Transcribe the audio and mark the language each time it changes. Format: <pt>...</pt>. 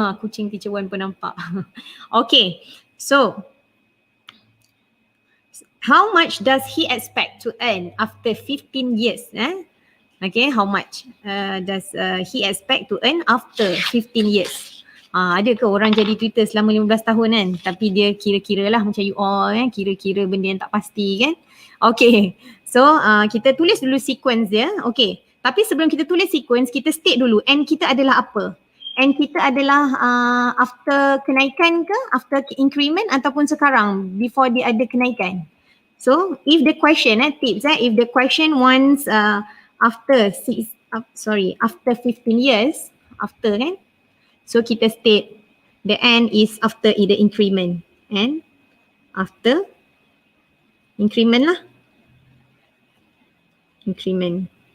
<ms>Kucing Teacher Wan pun nampak.</ms> <en>Okay. So how much does he expect to earn after 15 years? Okay, how much does he expect to earn after 15 years?</en> <ms>Ada ke orang jadi tutor selama 15 tahun kan? Tapi dia kira-kira lah macam you all kira-kira benda yang tak pasti kan? Okay, so kita tulis dulu sequence dia. Okay, tapi sebelum kita tulis sequence, kita state dulu N kita adalah apa? N kita adalah after kenaikan ke? After increment ataupun sekarang? Before dia ada kenaikan?</ms> <en>So if the question tips if the question wants after 15 years kan, so</en> <ms>kita state</ms> <en>the N is after the increment and after increment lah, increment.</en>